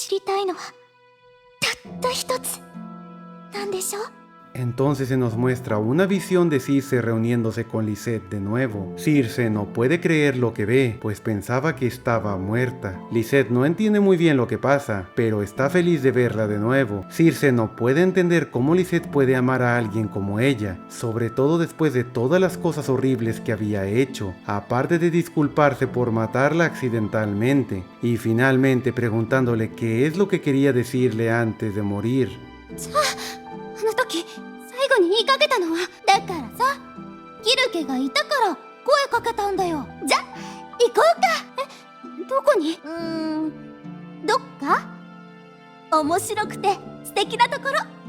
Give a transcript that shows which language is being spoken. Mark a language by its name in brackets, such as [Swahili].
[Japanese] りたいのはたった一つなんでしょう。 [Spanish] Entonces se nos muestra una visión de Circe reuniéndose con Lisette de nuevo. Circe no puede creer lo que ve, pues pensaba que estaba muerta. Lisette no entiende muy bien lo que pasa, pero está feliz de verla de nuevo. Circe no puede entender cómo Lisette puede amar a alguien como ella, sobre todo después de todas las cosas horribles que había hecho, aparte de disculparse por matarla accidentalmente, y finalmente preguntándole qué es lo que quería decirle antes de morir. [Japanese] あの時最後に言いかけたのはだからさ、キルケがいたから声かけたんだよ。じゃ行こうか。どこに？どっか面白くて素敵なところ。